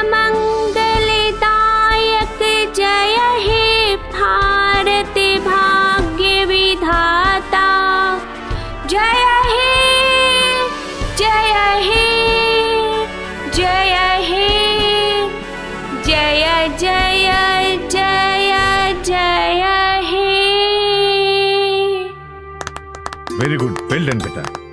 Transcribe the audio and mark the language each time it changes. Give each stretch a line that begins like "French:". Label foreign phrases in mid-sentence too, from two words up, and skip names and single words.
Bangla: মঙ্গলদায়ক, জয় হে ভারত ভাগ্য বিধাতা, জয় হে জয় হে জয় হে জয় জয় জয় জয় হে।
English: very good, well done बेटा।